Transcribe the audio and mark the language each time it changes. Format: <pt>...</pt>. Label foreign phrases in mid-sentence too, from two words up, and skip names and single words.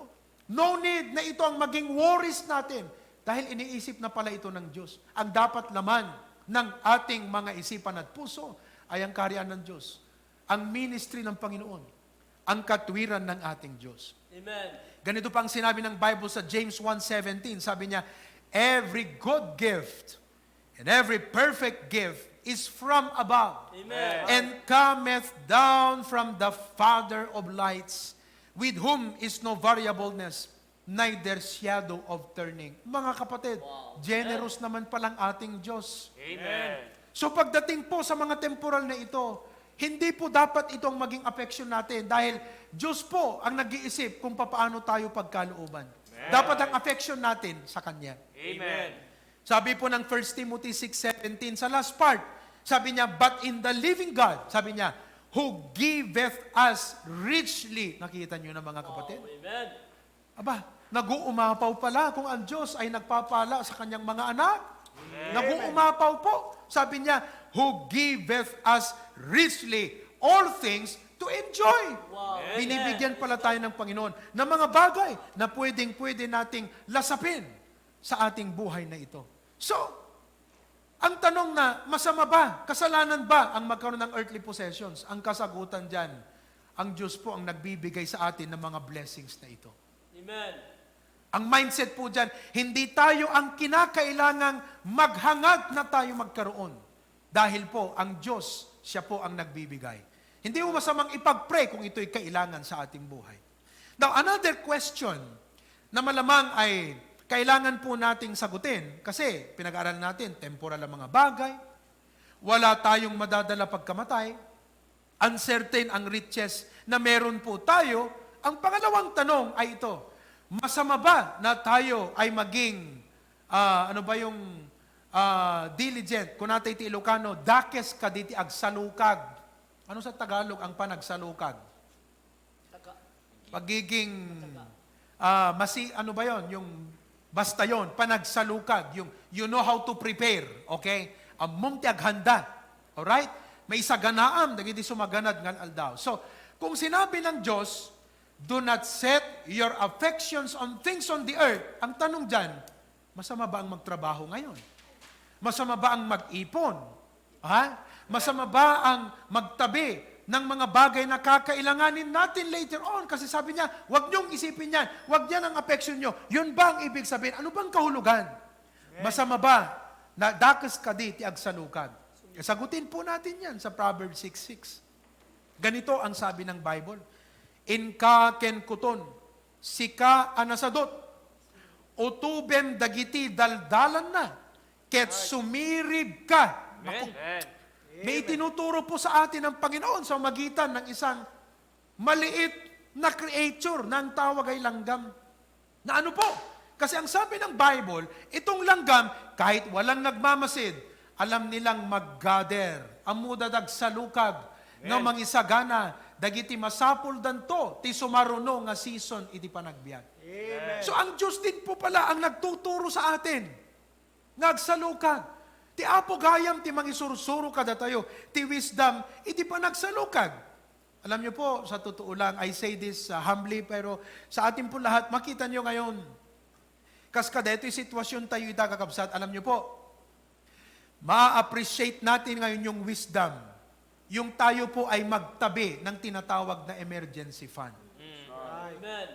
<en>No need</en> <tl>na ito ang maging worries natin. Dahil iniisip na pala ito ng Diyos. Ang dapat laman ng ating mga isipan at puso ay ang kaharian ng Diyos. Ang ministry ng Panginoon. Ang katwiran ng ating Diyos. Amen. Ganito pa ang sinabi ng Bible sa James 1:17. Sabi niya,</tl> <en>every good gift and every perfect gift is from above Amen. and cometh down from the Father of lights, with whom is no variableness, neither shadow of turning.</en> <tl>Mga kapatid, Wow. generous naman palang ating Diyos. Amen. So pagdating po sa mga temporal na ito, hindi po dapat itong maging affection natin dahil Diyos po ang nag-iisip kung paano tayo pagkalooban. Dapat ang affection natin sa Kanya. Amen. Sabi po ng 1 Timothy 6:17 sa</tl> <en>last part,</en> <tl>sabi niya,</tl> <en>but in the living God,</en> <tl>sabi niya,</tl> <en>who giveth us richly.</en> <tl>Nakita niyo na mga kapatid? Wow. Amen. Aba, nag-uumapaw pala kung ang Diyos ay nagpapala sa kanyang mga anak. Nag-uumapaw po. Sabi niya,</tl> <en>who giveth us richly all things to enjoy.</en> <tl>Wow. Binibigyan pala tayo ng Panginoon ng mga bagay na pwede nating lasapin sa ating buhay na ito. So, ang tanong na, masama ba, kasalanan ba ang magkaroon ng</tl> <en>earthly possessions?</en> <tl>Ang kasagutan dyan, ang Diyos po ang nagbibigay sa atin ng mga blessings na ito. Amen. Ang mindset po dyan, hindi tayo ang kinakailangang maghangad na tayo magkaroon. Dahil po, ang Diyos, siya po ang nagbibigay. Hindi mo masamang ipag-pray kung ito'y kailangan sa ating buhay.</tl> <en>Now, another question</en> <tl>na malamang ay kailangan po nating sagutin kasi pinag-aaral natin, temporal ang mga bagay, wala tayong madadala pagkamatay, uncertain ang riches na meron po tayo. Ang pangalawang tanong ay ito, masama ba na tayo ay maging, diligent?</tl> <ilo>Kung natin iti Ilocano, dakes kaditi agsalukag.</ilo> <tl>Ano sa Tagalog ang panagsalukag? Pagiging, yung basta yon, panagsalukag, yung</tl> <en>you know how to prepare,</en> <tl>okay?</tl> <ilo>Among ti aghanda, alright? May isaganaam, dagiti sumaganad ngal aldaw.</ilo> <tl>So, kung sinabi ng Diyos,</tl> <en>do not set your affections on things on the earth.</en> <tl>Ang tanong dyan, masama ba ang magtrabaho ngayon? Masama ba ang mag-ipon? Ha? Masama ba ang magtabi ng mga bagay na kakailanganin natin later on? Kasi sabi niya, huwag niyong isipin yan. Huwag yan ang affection niyo. Yun ba ang ibig sabihin? Ano bang kahulugan? Masama ba na</tl> <ilo>dakas ka di ti agsalukag?</ilo> <tl>Sagutin po natin yan sa Proverbs 6:6. Ganito ang sabi ng Bible.</tl> <ilo>In ka ken kuton, sika anasadot, utubem dagiti daldalan na, ket sumirib ka.</ilo> <tl>Naku, Amen. may tinuturo po sa atin ng Panginoon sa magitan ng isang maliit na creature na ang tawag ay langgam. Na ano po? Kasi ang sabi ng Bible, itong langgam, kahit walang nagmamasid, alam nilang mag-gather,</tl> <ilo>amudadag sa lukag, nga mangisagana, dagiti masapul danto, ti sumaruno nga season, iti panagbiag.</ilo> <tl>Amen. So ang Diyos din po pala ang nagtuturo sa atin.</tl> <ilo>Nagsalukag. Ti apo gayam, ti mangisursuro kada tayo, ti wisdom, iti panagsalukag.</ilo> <tl>Alam niyo po, sa totoo lang,</tl> <en>I say this humbly,</en> <tl>pero sa atin po lahat, makita niyo ngayon,</tl> <ilo>kas kada ito'y sitwasyon tayo itagakabsat,</ilo> <tl>alam niyo po, ma-appreciate natin ngayon yung wisdom, yung tayo po ay magtabi ng tinatawag na</tl> <en>emergency fund.</en> <tl>Amen.</tl>